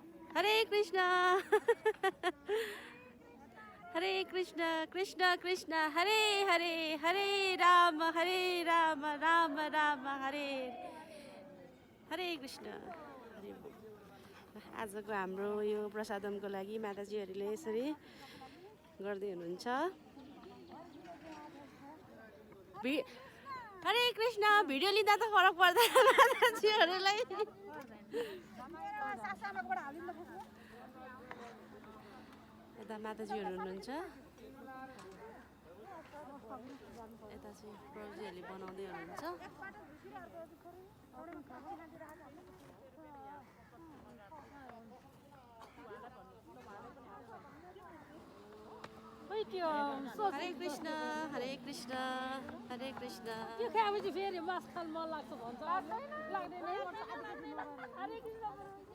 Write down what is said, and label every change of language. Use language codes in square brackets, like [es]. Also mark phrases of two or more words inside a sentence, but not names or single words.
[ne] हरे कृष्ण हरे कृष्ण कृष्ण कृष्ण हरे हरे हरे राम राम राम हरे हरे कृष्ण हरे बोल। आजको हाम्रो यो प्रसादमको लागि माताजीहरूले यसरी गर्दै हुनुहुन्छ। हरे कृष्ण भिडियो लिँदा त फरक पर्दैन माताजीहरूलाई। यता माताजीहरू हुनुहुन्छ, यता चाहिँ प्रभुजीहरूले बनाउँदै हुनुहुन्छ। हरे कृष्ण हरे कृष्ण हरे कृष्ण। यो खाएपछि फेरि मास खान मन लाग्छ भन्छ लाग्दैन हरे कृष्ण